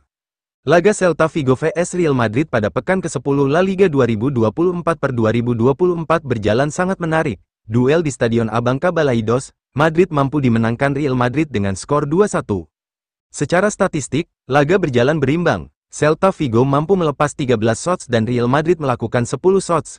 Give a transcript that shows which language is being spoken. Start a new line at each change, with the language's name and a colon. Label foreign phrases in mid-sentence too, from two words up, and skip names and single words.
Indonesian: Laga Celta Vigo vs Real Madrid pada pekan ke-10 La Liga 2024/2024 berjalan sangat menarik. Duel di Stadion Abanca Balaidos, Madrid mampu dimenangkan Real Madrid dengan skor 2-1. Secara statistik, laga berjalan berimbang. Celta Vigo mampu melepas 13 shots dan Real Madrid melakukan 10 shots.